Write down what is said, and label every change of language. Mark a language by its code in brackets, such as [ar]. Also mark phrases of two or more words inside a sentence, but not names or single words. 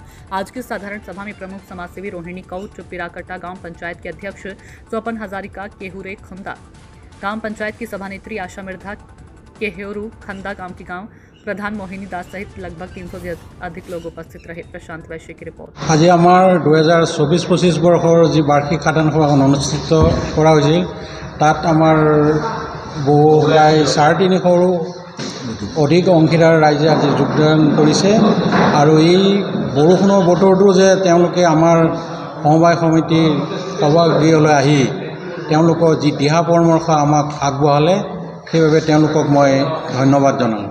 [hi] आज की साधारण सभा में प्रमुख समाजसेवी रोहिणी कौट, पिराकटा गांव पंचायत के अध्यक्ष स्वपन हजारिका केहुरे खंदा, गांव पंचायत की सभानेत्री आशा मिर्धा केहेरू खंदा, गांव की गांव प्रधान मोहिनी दास सहित लगभग 300 से अधिक लोग उपस्थित रहे। प्रशांत वैश्य की रिपोर्ट। [as] আজি আমাৰ 2024-25 বৰ্ষৰ জী বাৰ্ষিক সাধাৰণ সভা অনুষ্ঠিত কৰা হৈছিল তাত আমাৰ বহু প্ৰায় 350 অধিক অংশীদাৰ ৰাইজে আজি যোগদান কৰিছে আৰু এই বৰষুণৰ বতৰটো যে তেওঁলোকে আমাৰ সমবায় সমিতিৰ সভাগৃহলৈ আহি তেওঁলোকৰ যি দিহা পৰামৰ্শ আমাক আগবঢ়ালে সেইবাবে তেওঁলোকক মই ধন্যবাদ জনালোঁ।